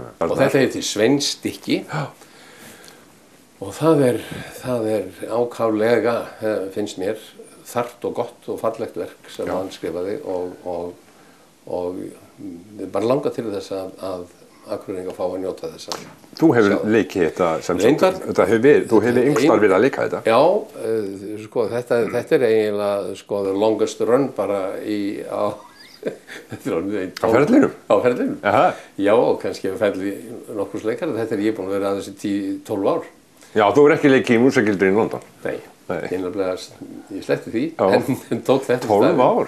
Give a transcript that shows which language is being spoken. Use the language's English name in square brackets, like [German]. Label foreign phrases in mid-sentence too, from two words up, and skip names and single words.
[Icelandic] Og þetta heitir Sveinsstykki. Og það er ákaflega, finnst mér, þarft og gott og fallegt verk sem hann skrifaði og bara langar til þess að Akureyringa fá að njóta þess að Þú hefur leikið þetta sem Reyndar. Þú hefur yngstar verið að leika þetta. Já, sko, þetta eiginlega, sko, [English] the longest run [Icelandic] bara á ferlinum? Á ferlinum. Aha. Já, og kannski ferli nokkurs leikar. Þetta ég búin að vera að þessi 10-12 ár. Já, þú hefur ekki leikið í músagildri í London. Nei, ég sleppti því, Já. en tók þetta 12 ár?